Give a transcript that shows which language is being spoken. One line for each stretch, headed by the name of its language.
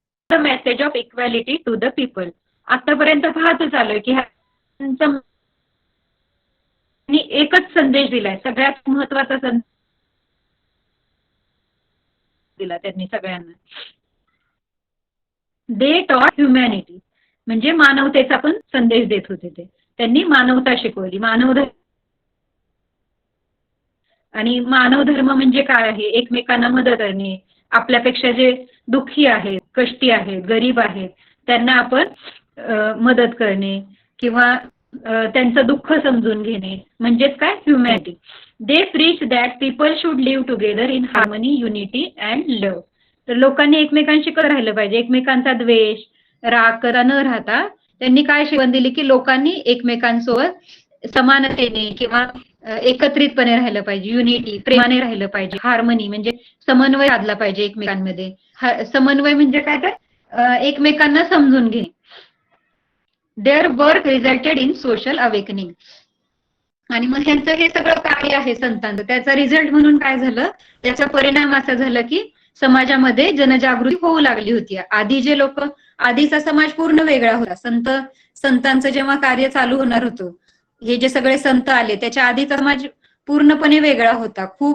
English: The message of equality to the people.
Marathi: आतापर्यंत पाहतच आलोय की एकच संदेश दिलाय, सगळ्यात महत्वाचा संदेश दिला त्यांनी सगळ्यांना.
English: they taught humanity
Marathi: म्हणजे मानवतेचा पण संदेश देत होते. त्यांनी मानवता शिकवली. आणि मानव धर्म म्हणजे काय आहे? एकमेकांना मदत करणे, आपल्यापेक्षा जे दुःखी आहेत, कष्टी आहेत, गरीब आहेत त्यांना आपण मदत करणे किंवा त्यांचं दुःख समजून घेणे म्हणजेच काय? Humanity.
English: They preach that people should live together in harmony, unity and love.
Marathi: तर लोकांनी एकमेकांशी कसं राहिलं पाहिजे? एकमेकांचा द्वेष, राग करा न राहता त्यांनी काय शिकवण दिली की लोकांनी एकमेकांसोबत समानतेने किंवा एकत्रितपणे राहिलं पाहिजे, युनिटी, प्रेमाने राहिलं पाहिजे, हार्मनी म्हणजे समन्वय साधला पाहिजे एकमेकांमध्ये. समन्वय म्हणजे काय? तर एकमेकांना समजून घे.
English: Their work resulted in social awakening.
Marathi: आणि मग ह्यांचं हे सगळं कार्य आहे संतांचं, त्याचा रिझल्ट म्हणून काय झालं? त्याचा परिणाम असा झाला की समाजामध्ये जनजागृती होऊ लागली होती. आधी जे लोक, आधीचा समाज पूर्ण वेगळा होता. संतांचं जेव्हा कार्य चालू होणार होतं, हे जे सगळे संत आले त्याच्या आधीचा समाज पूर्णपणे वेगळा होता.